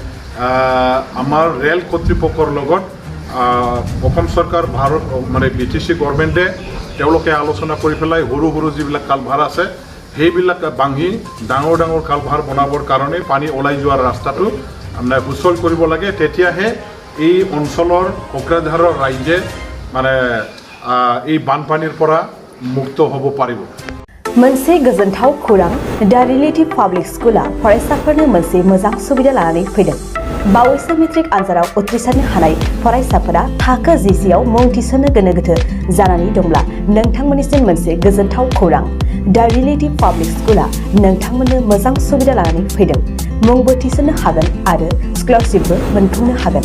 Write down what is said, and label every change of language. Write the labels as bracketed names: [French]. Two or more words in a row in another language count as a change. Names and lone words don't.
[Assamese] আমাৰ ৰেল কৰ্তৃপক্ষৰ লগত অসম চৰকাৰ ভাৰত মানে BCC গভৰ্ণমেণ্টে তেওঁলোকে আলোচনা কৰি পেলাই সৰু সৰু যিবিলাক কালভাৰ আছে সেইবিলাক ভাঙি ডাঙৰ ডাঙৰ কালভাৰ বনাবৰ কাৰণে পানী ওলাই যোৱাৰ ৰাস্তাটো মানে সুচল কৰিব লাগে তেতিয়াহে এই অঞ্চলৰ কোকৰাঝাৰৰ ৰাইজে মানে এই বানপানীৰ পৰা মুক্ত হ'ব পাৰিব [Bodo] मोनसे गोजोनथाव खौरां दा रिलेटिभ पाब्लिक स्कुला फरायसाफोरनो मोनसे मोजां सुबिदा लानानै फैदों बावैसो मेट्रिक आनजादाव उथ्रिसारनो हानाय फरायसाफोरा थाखो जिसेआव मुं थिसननो गोनो गोथो जानानै दंब्ला नोंथांमोननिसिम मोनसे गोजोनथाव खौरां दा रिलेटिभ पाब्लिक स्कुला नोंथांमोननो मोजां सुबिदा लानानै फैदों मुंबो थिसननो हागोन आरो स्कलारशिपबो मोनफुंनो हागोन